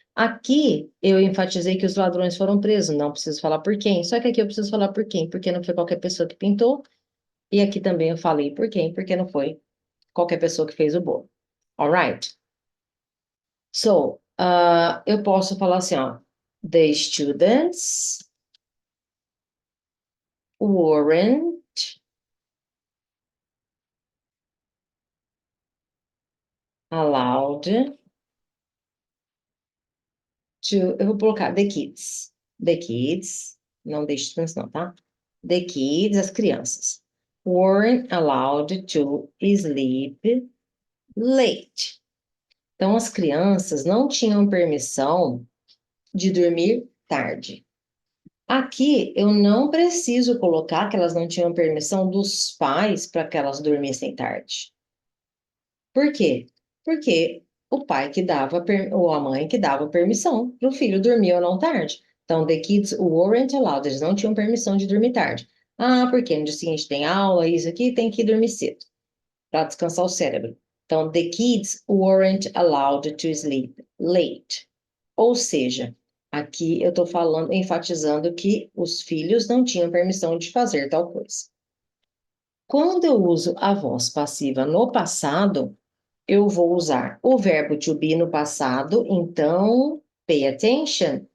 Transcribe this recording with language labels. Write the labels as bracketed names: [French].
[Portuguese] Aqui eu enfatizei que os ladrões foram presos, não preciso falar por quem. Só que aqui eu preciso falar por quem, porque não foi qualquer pessoa que pintou. E aqui também eu falei por quem, porque não foi qualquer pessoa que fez o bolo. [English] Alright? [Portuguese] So, eu posso falar assim, ó. [English] The students weren't allowed to. [Portuguese] Eu vou colocar [English] the kids. The kids, [Portuguese] não [English] the students, [Portuguese] não, tá? [English] The kids, [Portuguese] as crianças, [English] weren't allowed to sleep late. [Portuguese] Então, as crianças não tinham permissão de dormir tarde. Aqui, eu não preciso colocar que elas não tinham permissão dos pais para que elas dormissem tarde. Por quê? Porque o pai que dava, ou a mãe que dava permissão para o filho dormir ou não tarde. Então, [English] the kids weren't allowed, [Portuguese] eles não tinham permissão de dormir tarde. Ah, porque no dia seguinte tem aula, isso aqui, tem que dormir cedo, para descansar o cérebro. Então, [English] the kids weren't allowed to sleep late. [Portuguese] Ou seja, aqui eu estou falando, enfatizando que os filhos não tinham permissão de fazer tal coisa. Quando eu uso a voz passiva no passado, eu vou usar o verbo to be no passado, então, [English] pay attention.